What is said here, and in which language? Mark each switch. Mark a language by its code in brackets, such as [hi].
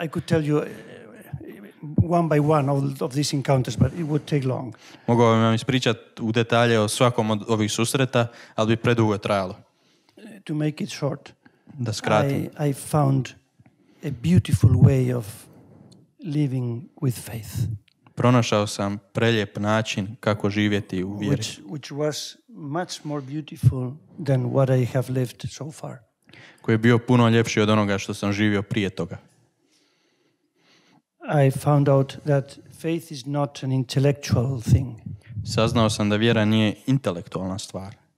[en] I could tell you one by one of these encounters, but it would take long. [hr] Mogao bih vam ispričati u detalje o svakom od ovih susreta, ali bi predugo trajalo. [en] To make it short, [hr] da skratim. [en] I found a beautiful way of living with faith. [hr] Pronašao sam prelijep način kako živjeti u vjeri. [en] Which was much more beautiful than what I have lived so far. [hr] Koji je bio puno ljepši od onoga što sam živio prije toga. [en] I found out that faith is not an intellectual thing. [hr] Saznao sam da vjera nije intelektualna stvar.